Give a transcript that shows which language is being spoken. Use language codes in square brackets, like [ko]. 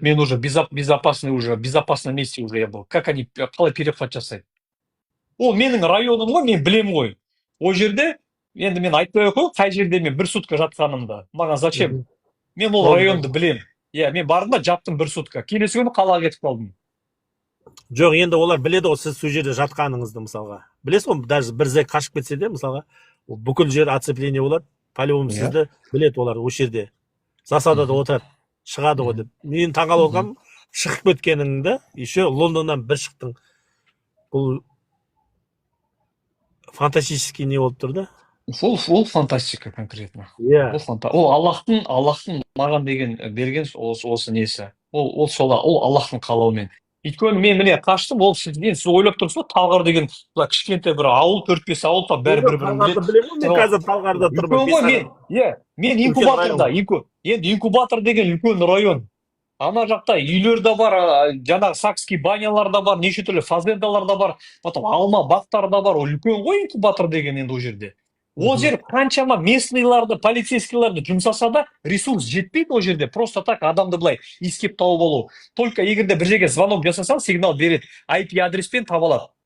[ru] Мен уже безопасном месте уже я был. Как они, [kk] қалай перехват жасайды? Ол менің районым ғой, мен білем ғой. О жерде, енді мен айтпай қой, қай жерде мен 1 сутка жатқанымда. Маған зачем? Мен ол районды білем. Иә, мен бардым да жаттым 1 сутка. Келесі күні қалаға кетіп қалдым. Жоқ, енді олар біледі ғой, сіз сол жерде жатқаныңызды мысалға. Білесіз ғой, даже бір зәк қашып кетсе де, мысалға, бүкіл жер оцепление болады. По-любому сізді біледі олар о жерде. Засадада отырады, шығады ғой деп. Мен таңғалып отырғаным, шығып кеткеніңді, еще Лондоннан бір шықтың. Бұл фантастический не болып тұр да. Ол фантастика конкретно. иә Ол Аллахтың маған деген берген осы несі. Ол Аллахтың қалауымен. Өйткені мен міне қаштым, сіз ойлап тұрсыз ғой, Талғар деген былай кішкентай бір ауыл, 4-5 ауыл, бәрі бір-бірін талғарды біледі. білемін ғой мен қазір талғарда тұрмын Үлкен ғой мен үлкен район инкубаторда, енді инкубатор деген үлкен район. Ана жақта үйлер де бар, жаңағы Сакский банялар да бар, неше түрлі фазендалар да бар, потом алма бақтар да бар. Ол үлкен ғой инкубатор деген енді ол жерде. Ол жер қаншама местныйларды, полицейскийларды жұмсаса да ресурс жетпейді ол жерде. [ru] Просто так [kk] адамды былай иіскеп тауып алу. Только егерде бір жерге звонок жасасаң, сигнал береді, IP адреспен таба алады.